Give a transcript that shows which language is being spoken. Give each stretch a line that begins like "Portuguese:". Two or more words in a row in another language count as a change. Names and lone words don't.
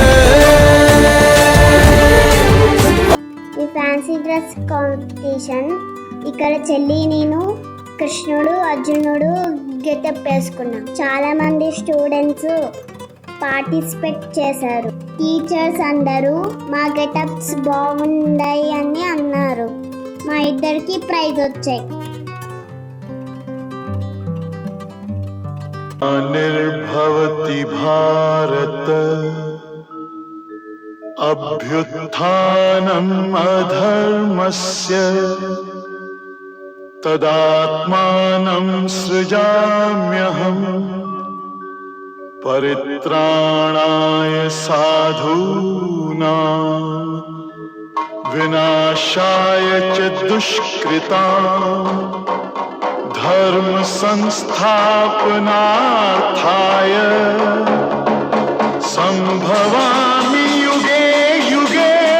Telugu: ఈ ఫ్యాన్సీ డ్రెస్ కాంపిటీషన్ ఇక్కడ చెల్లి నేను కృష్ణుడు అర్జునుడు గెటప్ వేసుకున్నాం. చాలా మంది స్టూడెంట్స్ పార్టిసిపేట్ చేశారు. టీచర్స్ అందరూ మా గెటప్స్ బాగున్నాయి అని అన్నారు. మా ఇద్దరికి ప్రైజ్ వచ్చాయి.
Sanskrit: निर्भवति भारत अभ्युत्थानम् अधर्मस्य तदात्मानं सृजाम्यहम् परित्राणाय साधूनां विनाशाय च दुष्कृताम् धर्म संस्थापनार्थाय संभवामि युगे युगे.